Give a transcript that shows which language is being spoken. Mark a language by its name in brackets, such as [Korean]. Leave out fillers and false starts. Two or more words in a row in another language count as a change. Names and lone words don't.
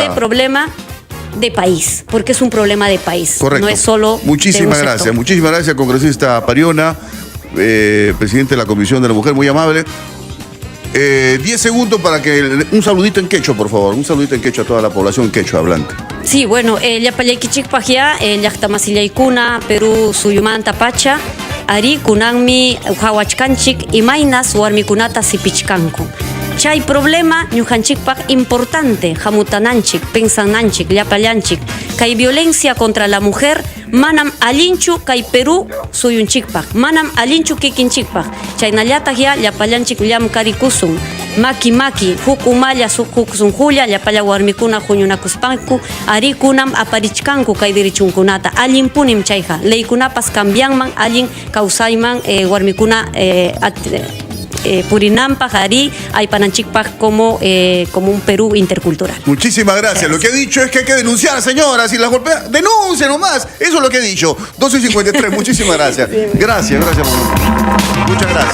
[Spanish] este problema de país, porque es un problema de país, Correcto. no es solo Muchísimas de un gracias. sector. Muchísimas gracias, congresista Pariona, presidente de la Comisión de la Mujer, muy amable. 10 segundos para que un saludito en quechua, por favor. Un saludito en quechua a toda la población quechua hablante. Sí, bueno, [Quechua] llapallaykichik pajia, llaqtamasillaykuna, Perú suyumanta pacha, ari kunanmi hawachkanchik imainas warmikunata sipichkanku. Chay problema ñujanchikpak importante, hamutananchik, pensananchik, llapallanchik, kay [Spanish] violencia contra la mujer, [Quechua] manam allinchu kay Perú suyunchikpak, manam allinchu kikinchikpak. Chaynallataq ya llapallanchik llamkarikusun. maki maki huk umalla huk sunjulla llapalla warmikuna huñunakuspanku arikunam aparichkanku kay derechunkunata allinpunim chayqa leykunapas cambianman allin kawsayman warmikuna purinampa ari aypananchikpaj [Spanish] como un Perú intercultural. Muchísimas gracias. Lo que ha dicho es que hay que denunciar, señora. Si las golpea, denuncie nomás. Eso es lo que he dicho. 12:53. Muchísimas gracias. Gracias. Muchas gracias.